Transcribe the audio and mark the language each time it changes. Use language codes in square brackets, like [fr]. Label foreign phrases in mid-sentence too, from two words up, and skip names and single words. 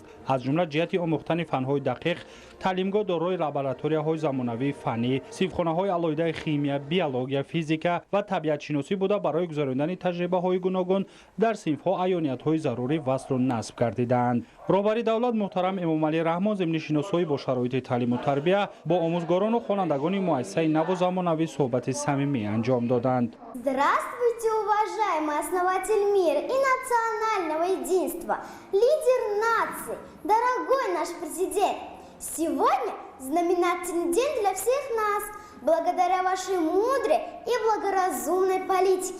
[tg] Аз ҷумла ҷиҳати омӯхтани фанҳои дақиқ, таълимгоҳ дорои лабораторияҳои замонавии фанӣ, синфхонаҳои алоҳидаи химия, биология, физика ва табиатшиносӣ буда барои гузарондани таҷрибаҳои гуногун дар синфҳо аёниятҳои зарурӣ васлу насб гардиданд. роҳбари давлат муҳтарам Эмомалӣ Раҳмон зимни шиносоӣ бо шароити таълиму тарбия бо омӯзгорону хонандагони муассисаи наву замонавӣ суҳбати самимӣ анҷом доданд. [ru] Здравствуйте, уважаемый основатель мира и национального единства, лидер нации, дорогой наш президент. Сегодня знаменательный день для всех нас, благодаря вашей мудрой и благоразумной политике.